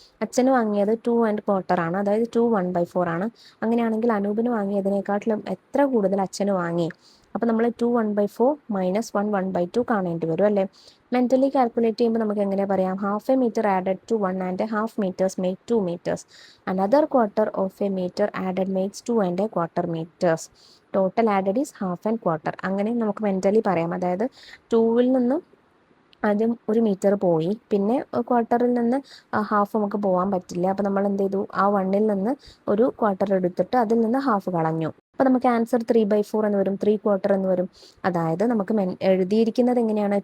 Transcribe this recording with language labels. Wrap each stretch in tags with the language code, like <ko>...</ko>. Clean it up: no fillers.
<ml>അച്ഛന് വാങ്ങിയത് 2.25 ആണ്, അതായത് 2 1/4 ആണ്. അങ്ങനെയാണെങ്കിൽ അനൂപിന് വാങ്ങിയതിനേക്കാട്ടിലും എത്ര കൂടുതൽ അച്ഛന് വാങ്ങി? അപ്പോൾ നമ്മൾ 2 1/4 മൈനസ് 1 1/2 കാണേണ്ടി വരും അല്ലേ? മെൻ്റലി കാൽക്കുലേറ്റ് ചെയ്യുമ്പോൾ നമുക്ക് എങ്ങനെ പറയാം?</ml> <en>1/2 meter added to 1.5 meters make 2 meters. Another quarter of a meter added makes 2.25 meters. Total added is half and quarter.</en> <ml>അങ്ങനെ നമുക്ക് മെൻ്റലി പറയാം. അതായത് 2-ൽ നിന്ന് ആദ്യം 1 meter പോയി, പിന്നെ ക്വാർട്ടറിൽ നിന്ന് ഹാഫ് നമുക്ക് പോകാൻ പറ്റില്ല. അപ്പോൾ നമ്മൾ എന്ത് ചെയ്തു? ആ 1-ൽ നിന്ന് ഒരു ക്വാർട്ടർ എടുത്തിട്ട് അതിൽ നിന്ന് ഹാഫ് കളഞ്ഞു. അപ്പോൾ നമുക്ക് ആൻസർ 3/4 എന്ന് വരും, 3/4 എന്ന് വരും. അതായത് നമുക്ക് എഴുതിയിരിക്കുന്നത് എങ്ങനെയാണ്?</ml>